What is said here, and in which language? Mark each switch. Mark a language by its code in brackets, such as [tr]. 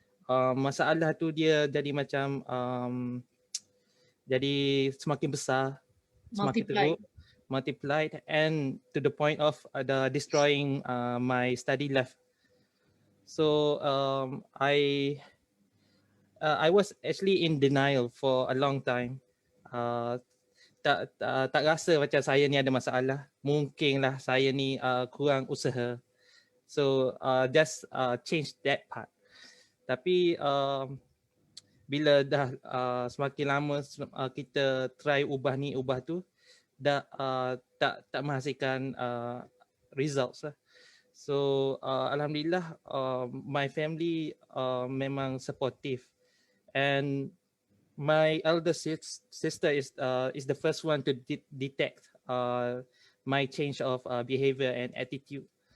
[ms] Masalah tu dia jadi macam jadi semakin besar, semakin teruk, multiplied, and [en] to the point of destroying my study life. So I was actually in denial for a long time. [ms] Tak rasa macam saya ni ada masalah. Mungkinlah saya ni kurang usaha. [en] So just change that part. [ms] Tapi bila dah semakin lama kita try ubah ni ubah tu, dah tak menghasilkan results lah. [en] So alhamdulillah my family memang supportive, and my elder sister is the first one to detect my change of behavior and attitude.